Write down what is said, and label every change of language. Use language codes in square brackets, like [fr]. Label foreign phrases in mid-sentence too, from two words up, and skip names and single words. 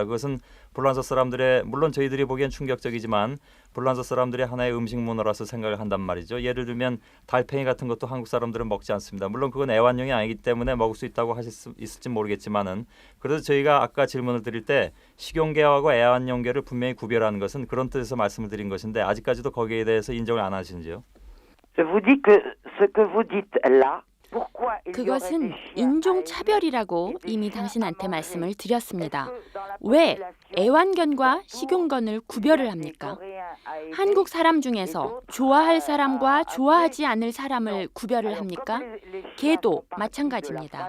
[ko] 그것은 불란서 사람들의 물론 저희들이 보기엔 충격적이지만 불란서 사람들의 하나의 음식 문화라서 생각을 한단 말이죠. 예를 들면 달팽이 같은 것도 한국 사람들은 먹지 않습니다. 물론 그건 애완용이 아니기 때문에 먹을 수 있다고 하실 수 있을지 모르겠지만은 그래서 저희가 아까 질문을 드릴 때 식용개하고 애완용개를 분명히 구별하는 것은 그런 뜻에서 말씀을 드린 것인데 아직까지도 거기에 대해서 인정을 안 하시는지요? [fr] Je vous dis que ce que vous dites là. [ko] 그것은 인종차별이라고 이미 당신한테 말씀을 드렸습니다. 왜 애완견과 식용견을 구별을 합니까? 한국 사람 중에서 좋아할 사람과 좋아하지 않을 사람을 구별을 합니까? 개도 마찬가지입니다.